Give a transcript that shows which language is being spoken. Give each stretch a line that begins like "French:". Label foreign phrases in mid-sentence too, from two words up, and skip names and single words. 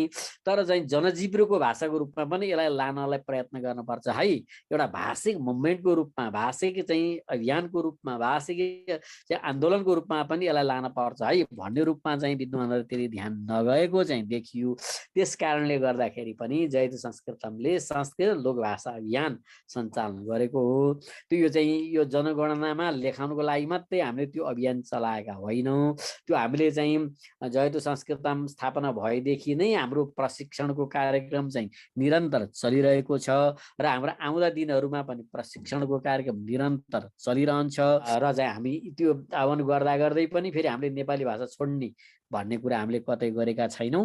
Nepali: तर चाहिँ जनजीवनको भाषाको रूपमा पनि यसलाई लानलाई प्रयत्न गर्नुपर्छ है। एउटा भाषिक मुभमेन्टको रूपमा, भाषिक चाहिँ अभियानको रूपमा, भाषिक चाहिँ आन्दोलनको रूपमा पनि यसलाई लान पर्छ है भन्ने रूपमा चाहिँ विद्वानहरू त्यति ध्यान नगएको चाहिँ देखियो। त्यस कारणले गर्दाखेरि पनि जयतु संस्कृतमले संस्कृत लोकभाषा अभियान सञ्चालन गरेको हो। त्यो यो चाहिँ यो जनगणनामा लेखाउनुको लागि मात्रै हामीले त्यो अभियान चलाएका होइनौँ। त्यो हामीले चाहिँ जयतु संस्कृतम स्थापना भएदेखि नै हाम्रो प्रशिक्षणको कार्यक्रम चाहिँ निरन्तर चलिरहेको छ र हाम्रो आउँदा दिनहरूमा पनि प्रशिक्षणको कार्यक्रम निरन्तर चलिरहन्छ। र चाहिँ हामी त्यो आह्वान गर्दा गर्दै पनि फेरि हामीले नेपाली भाषा छोड्ने भन्ने कुरा हामीले कतै गरेका छैनौँ।